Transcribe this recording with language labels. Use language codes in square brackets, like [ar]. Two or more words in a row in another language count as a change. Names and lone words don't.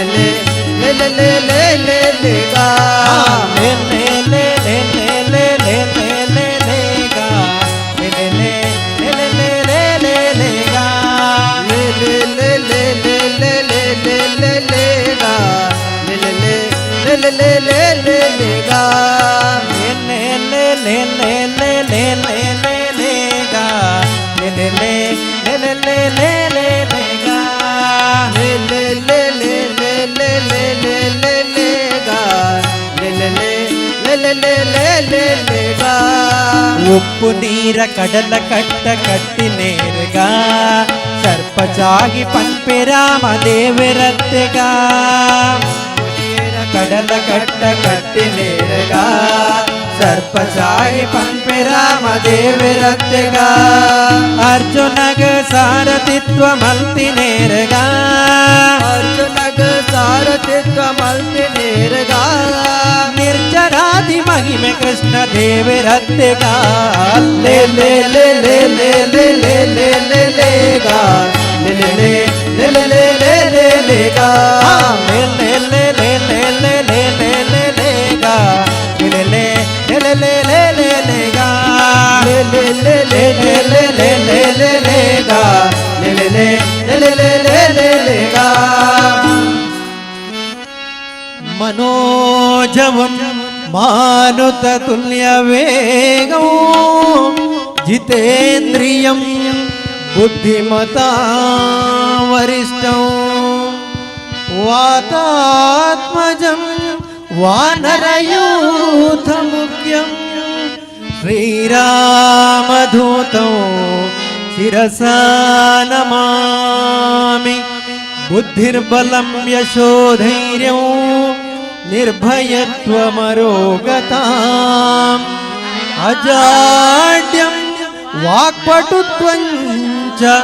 [tcy] ಲೇ ಲೇ ಲೇ ಲೇ ಲೇ ಲೇ ಗ ಲೇ ಲೇ ಲೇ ಲೇ ಲೇ ಲೇ ಲೇ ಲೇ ಲೇ ಲೇ ಗ ಲೇ ಲೇ ಲೇ ಲೇ ಲೇ ಲೇ ಲೇ ಗ ಲೇ ಲೇ ಲೇ ಲೇ ಲೇ ಲೇ ಲೇ ಲೇ ಲೇ ಗ ಲೇ ಲೇ ಲೇ ಲೇ ಲೇ ಲೇ ಲೇ ಗ ಲೇ ಲೇ ಲೇ ಲೇ ಲೇ ಲೇ ಲೇ ಲೇ ಲೇ ಗ ಲೇ ಲೇ ले ले ले ले ले ले गा ले ले ले ले ले ले ले ले ले ले गा ले ले ले ले ले ले ले ले ले गा ಉಪ್ಪು ನೀರ ಕಡಲ ಕಟ್ಟ ಕಟ್ಟಿ ನೇರಗ ಸರ್ಪಚಾಗಿ ಪಂಪೆ ರಾಮ ದೇವರತ್ತೆಗ ಕಡಲ ಕಟ್ಟ ಕಟ್ಟಿ ನೇರಗ ಸರ್ಪಚಾಗಿ ಪಂಪೆ ರಾಮ ದೇವರತ್ತೆಗ ಅರ್ಜುನಗ ಸಾರಥಿತ್ವ ಮಲ್ತಿ ನೇರಗ ಅರ್ಜುನಗ ಸಾರಥಿತ್ವ ಮಲ್ತಿ ನೇರಗ ನಿರ್ಜರಾದಿ ಮಹಿಮೆ ಕೃಷ್ಣ ದೇವರತ್ತೆಗ ले ले ले ले ले ले ले ले ले ले गा ले ले ले ले ले ले ले ले ले गा ले ले ले ले ले ले ले ले ले ले गा ले ले ले ले ले ले ले गा ले ले ले ले ले ले ले ले ले ले गा ले ले ले ले ले ले ले ले गा [sa] मनोजवं मानुत तुल्य वेगं जितेन्द्रियं बुद्धिमता वरिष्ठं वातात्मजं वानरयूथमुख्यं श्रीरामदूतं शिरसा नमामि बुद्धिर्बलं यशोधैर्यं निर्भयत्वमरोगताम् अजाड्यं वाक्पटुत्वं च